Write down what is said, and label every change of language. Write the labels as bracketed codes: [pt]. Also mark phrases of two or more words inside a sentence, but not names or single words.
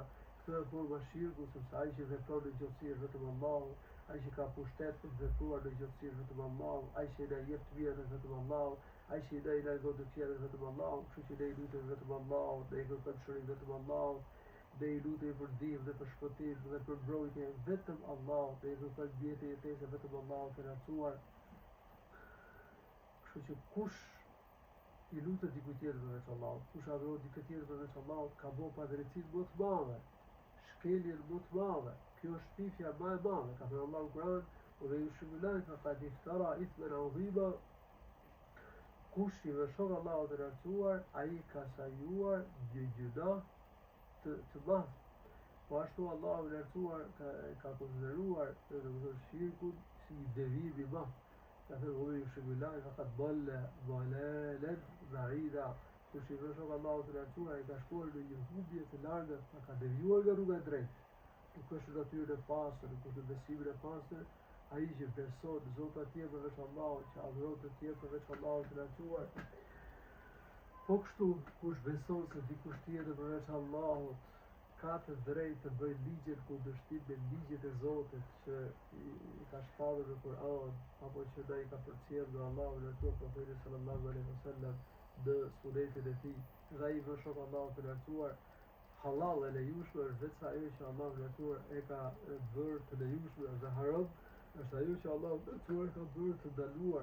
[sq] Kjo është forma shirku, sepse ai që vepron në gjithësi është vetëm Allahu, ai që ka pushtet për të vepruar në gjithësi është vetëm Allahu, ai që na jep të mirat është vetëm Allahu, ai që na largon të këqijat është vetëm Allahu, kështu që ne I lutem vetëm Allahut, ne I kërkojmë shërim vetëm Allahut, ne I lutem për ndihmë dhe për shpëtim dhe për mbrojtje vetëm Allahut, ne I kërkojmë mbrojtje jetese vetëm Allahut të lartësuar. Kështu që kush I lutet diku tjetër përveç Allahut, kush adhuron dikë tjetër përveç Allahut, ka bërë padrejtinë më të madhe, shkeljen më të madhe. Kjo është pifja më e madhe, ka thënë Allahu në Kur'an, [ar] "ويشرك فقد افترى إثما عظيما." [sq] Kush I vë shok Allahut të lartësuar, ai ka sajuar një gjuna të madh. Po ashtu Allahu I lartësuar ka konsideruar shirkun si një devijim I madh. Ka thënë [ar] "ويشرك فقد ضل ضلالا بعيدا." [sq] Kush I vë shok Allahut të lartësuar, ai ka shkuar në një humbje të largët, ka devijuar nga rruga e drejtë. Nuk është natyrën e pastër, nuk është besimin e pastër, ai që beson Zota tjetër përveç Allahut, që adhuron të tjerë përveç Allahut të lartësuar. Po kështu, kush beson se dikush tjetër përveç Allahut ka të drejtë të bëjë ligjet kundërshtim me ligjet e Zotit që I ka shpallur në Kur'an, apo që ai ka përcjellë nga Allahu i lartësuar Profetit [ar] صلى الله عليه وسلم [sq] në sunetin e tij, dhe ai vë shok Allahut të lartësuar, halal e lejueshme është vetë ajo që Allahu i lartësuar e ka bërë të lejueshme, dhe haram është ajo që Allahu i lartësuar ka bërë të ndaluar.